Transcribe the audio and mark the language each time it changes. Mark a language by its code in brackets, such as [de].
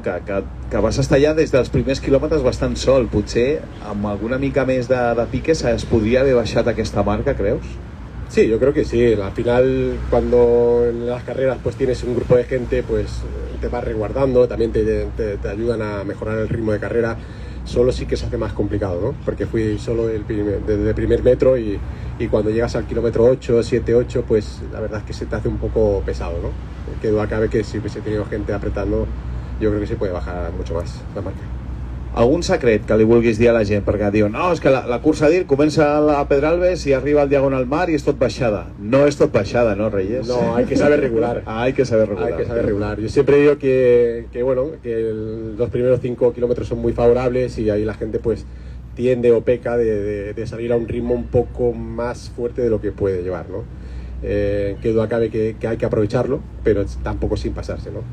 [ca] que vas estar ja des dels primers quilòmetres bastant sol, potser amb alguna mica més de piques es podria haver baixat aquesta marca, creus? [es] Sí, yo creo que sí. Al final, cuando en las carreras pues tienes un grupo de gente, pues te vas resguardando, también te ayudan a mejorar el ritmo de carrera. Solo sí que se hace más complicado, ¿no? Porque fui solo desde el primer metro y cuando llegas al kilómetro 8, 7, 8, pues la verdad es que se te hace un poco pesado, ¿no? Que duda cabe que si hubiese tenido gente apretando, yo creo que se puede bajar mucho más la marca. [ca] Algun secret que li vulguis dir a la gent? Perquè diuen, no, és que la cursa d'IR comença a Pedralbes i arriba al Diagonal Mar i és tot baixada. No és tot baixada, ¿no, Reyes? [es] No, hay que saber regular. Hay que saber regular. Hay que saber regular. Yo siempre digo que los primeros 5 kilómetros son muy favorables y ahí la gente pues tiende o peca de salir a un ritmo un poco más fuerte de lo que puede llevar, ¿no? Que duda cabe que hay que aprovecharlo, pero tampoco sin pasarse, ¿no?